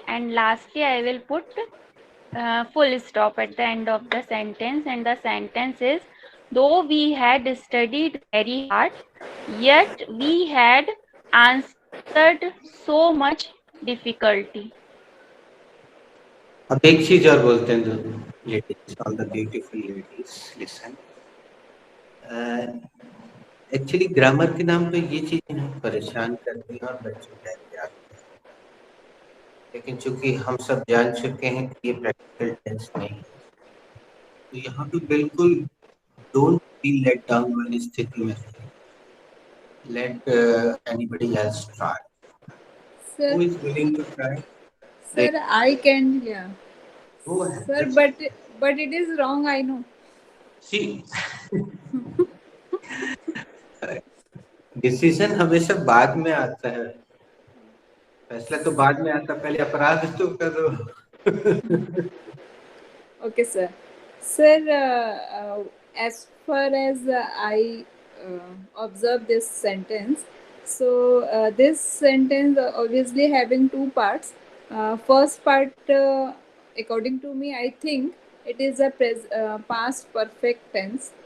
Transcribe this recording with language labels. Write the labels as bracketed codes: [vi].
[en] And lastly, I will put full stop at the end of the sentence, and the sentence is: though we had studied very hard, yet we had answered so much difficulty. [hi] अब एक चीज और बोलते हैं जो [en] ladies all the beautiful ladies listen [hi] actually grammar के नाम पे ये चीजें हम परेशान करती हैं और बच्चों का एहतियात करते हैं लेकिन चूंकि हम सब जान चुके हैं कि ये प्रैक्टिकल टेंस नहीं है तो यहाँ पे बिल्कुल [en] don't feel let down [hi] वाली स्थिति में [en] let anybody else try. Sir, Who is willing to try? sir, I can, yeah. Go ahead. Sir, but it is wrong, I know. [hi] See, decision हमेशा बाद में आता है फैसला तो बाद में आता पहले अपराध तो करो [en] Okay, sir. Sir, as far as I observe this sentence, so this sentence obviously having two parts. First part, according to me, I think it is a past perfect tense.